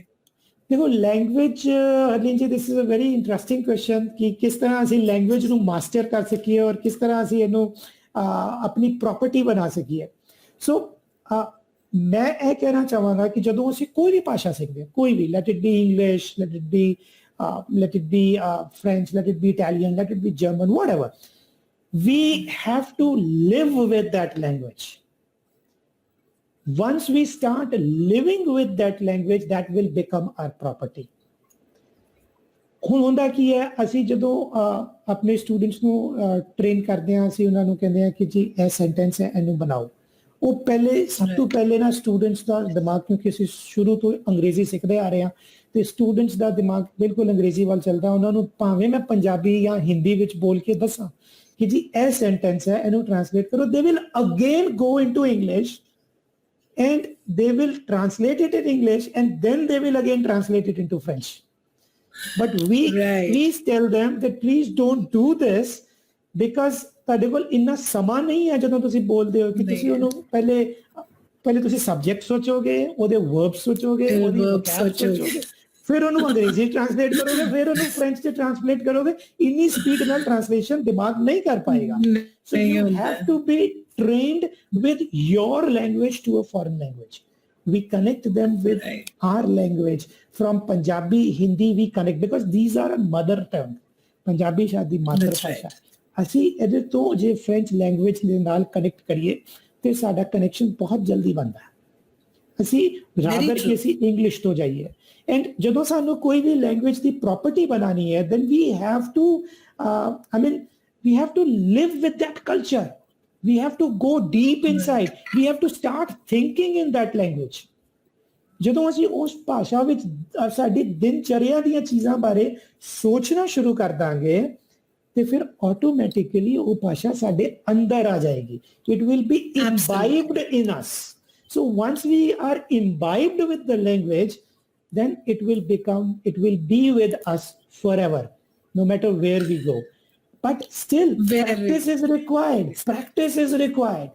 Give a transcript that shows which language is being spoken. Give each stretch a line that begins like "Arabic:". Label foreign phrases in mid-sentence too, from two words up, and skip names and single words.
Punjabi: ਦੇਖੋ ਲੈਂਗੁਏਜ, ਹਰਲੀਨ ਜੀ,
English: this is a very interesting question
Punjabi: ਕਿ ਕਿਸ ਤਰ੍ਹਾਂ ਅਸੀਂ ਲੈਂਗੁਏਜ ਨੂੰ ਮਾਸਟਰ ਕਰ ਸਕੀਏ ਔਰ ਕਿਸ ਤਰ੍ਹਾਂ ਅਸੀਂ ਇਹਨੂੰ ਆਪਣੀ ਪ੍ਰੋਪਰਟੀ ਬਣਾ ਸਕੀਏ। ਸੋ ਮੈਂ ਇਹ ਕਹਿਣਾ ਚਾਹਾਂਗਾ ਕਿ ਜਦੋਂ ਅਸੀਂ ਕੋਈ ਵੀ
English: ਭਾਸ਼ਾ ਸਿੱਖਦੇ ਹਾਂ, ਕੋਈ ਵੀ, let it be English, let it be French, let it be Italian, let it be German, whatever, we have to live with that language. Once we start living with that language, that will become our property.
Punjabi: ਹੁਣ ਹੁੰਦਾ ਕੀ ਹੈ, ਅਸੀਂ ਜਦੋਂ ਆਪਣੇ ਸਟੂਡੈਂਟਸ ਨੂੰ ਟ੍ਰੇਨ ਕਰਦੇ ਹਾਂ, ਅਸੀਂ ਉਹਨਾਂ ਨੂੰ ਕਹਿੰਦੇ ਹਾਂ ਕਿ ਜੀ ਇਹ ਸੈਂਟੈਂਸ ਹੈ, ਇਹਨੂੰ ਬਣਾਓ। ਉਹ ਪਹਿਲੇ, ਸਭ ਤੋਂ ਪਹਿਲੇ ਨਾ ਸਟੂਡੈਂਟਸ ਦਾ ਦਿਮਾਗ, ਕਿਉਂਕਿ ਅਸੀਂ ਸ਼ੁਰੂ ਤੋਂ ਅੰਗਰੇਜ਼ੀ ਸਿੱਖਦੇ ਆ ਰਹੇ ਹਾਂ ਤੇ ਸਟੂਡੈਂਟਸ ਦਾ ਦਿਮਾਗ ਬਿਲਕੁਲ ਅੰਗਰੇਜ਼ੀ ਵੱਲ ਚੱਲਦਾ। ਉਹਨਾਂ ਨੂੰ ਭਾਵੇਂ ਮੈਂ ਪੰਜਾਬੀ ਜਾਂ ਹਿੰਦੀ ਵਿੱਚ ਬੋਲ ਕੇ ਦੱਸਾਂ ਕਿ ਜੀ ਇਹ ਸੈਂਟੈਂਸ ਹੈ, ਇਹਨੂੰ ਟ੍ਰਾਂਸਲੇਟ ਕਰੋ,
English: they will again go into English and they will translate it in English and then they will again translate it into French. But we tell them that please don't do this because
Punjabi: ਤੁਹਾਡੇ ਕੋਲ ਇੰਨਾ ਸਮਾਂ ਨਹੀਂ ਹੈ ਜਦੋਂ ਤੁਸੀਂ ਬੋਲਦੇ ਹੋ ਕਿ ਤੁਸੀਂ ਉਹਨੂੰ ਪਹਿਲੇ ਤੁਸੀਂ ਸਬਜੈਕਟ ਸੋਚੋਗੇ, ਉਹਦੇ ਵਰਬ ਸੋਚੋਗੇ, ਉਹਦੀ ਵੋਕੈਬ ਸੋਚੋਗੇ, ਫਿਰ ਉਹਨੂੰ ਅੰਗਰੇਜ਼ੀ ਟ੍ਰਾਂਸਲੇਟ ਕਰੋਗੇ, ਫਿਰ ਉਹਨੂੰ ਫ੍ਰੈਂਚ ਚ ਟ੍ਰਾਂਸਲੇਟ ਕਰੋਗੇ। ਇੰਨੀ ਸਪੀਡ ਨਾਲ ਟ੍ਰਾਂਸਲੇਸ਼ਨ ਦਿਮਾਗ ਨਹੀਂ ਕਰ ਪਾਏਗਾ।
English: So you have to be trained with your language to a foreign language. We connect them with our language. From Punjabi, Hindi, we connect because these are a mother tongue.
Punjabi: Punjabi ਸਾਡੀ ਮਾਤਰ ਭਾਸ਼ਾ। ਅਸੀਂ ਇਹਦੇ ਤੋਂ ਜੇ
English: French language
Punjabi: ਦੇ ਨਾਲ ਕਨੈਕਟ ਕਰੀਏ ਤੇ ਸਾਡਾ ਕਨੈਕਸ਼ਨ ਬਹੁਤ ਜਲਦੀ ਬਣਦਾ ਹੈ। ਅਸੀਂ ਰਾਦਰ ਕਿ ਅਸੀਂ ਇੰਗਲਿਸ਼ ਤੋਂ ਜਾਈਏ। ਐਂਡ ਜਦੋਂ ਸਾਨੂੰ ਕੋਈ ਵੀ ਲੈਂਗੁਏਜ ਦੀ ਪ੍ਰੋਪਰਟੀ ਬਣਾਉਣੀ ਹੈ,
English: then we have to, we have to live with that culture. We have to go deep inside. We have to start thinking in that language.
Punjabi: ਜਦੋਂ ਅਸੀਂ ਉਸ ਭਾਸ਼ਾ ਵਿੱਚ ਸਾਡੀ ਦਿਨਚਰਿਆ ਦੀਆਂ ਚੀਜ਼ਾਂ ਬਾਰੇ ਸੋਚਣਾ ਸ਼ੁਰੂ ਕਰ ਦਾਂਗੇ ਤੇ ਫਿਰ ਆਟੋਮੈਟਿਕਲੀ ਉਹ ਭਾਸ਼ਾ ਸਾਡੇ ਅੰਦਰ ਆ ਜਾਏਗੀ।
English: It will be imbibed in us. So once we are imbibed with the language, then it will be with us forever, no matter where we go. But still, practice is required. Practice is required.